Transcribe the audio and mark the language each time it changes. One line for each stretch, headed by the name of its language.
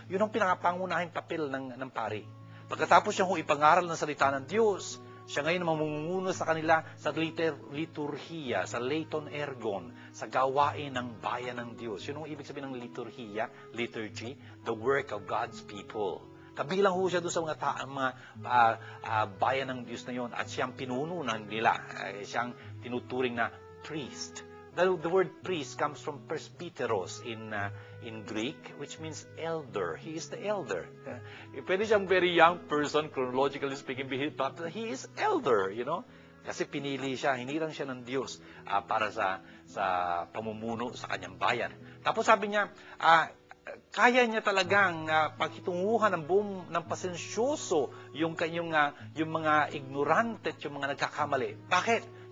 Filipino: Yun ang pinakapangunahing papel ng pari. Pagkatapos siya ipangaral ng salita ng Diyos, siya ngayon mamumuno sa kanila sa liturhiya, sa
Greek: leiton ergon,
Filipino: sa gawain ng bayan ng Diyos. Yun ang ibig sabihin ng liturhiya,
English: liturgy, the work of God's people.
Filipino: Kabilang ho siya doon sa mga bayan ng Diyos na yun at siyang pinununan nila. Siyang tinuturing na priest.
English: The word priest comes from presbyteros in Greek, which means elder. He is the elder.
Filipino: Pwede siyang
English: very young person, chronologically speaking, but he is elder,
Filipino: Kasi pinili siya, hinirang siya ng Diyos para sa pamumuno sa kanyang bayan. Tapos sabi niya, kaya niya talagang paghitunguhan ng pasensyoso yung mga ignorante at yung mga nagkakamali. Bakit?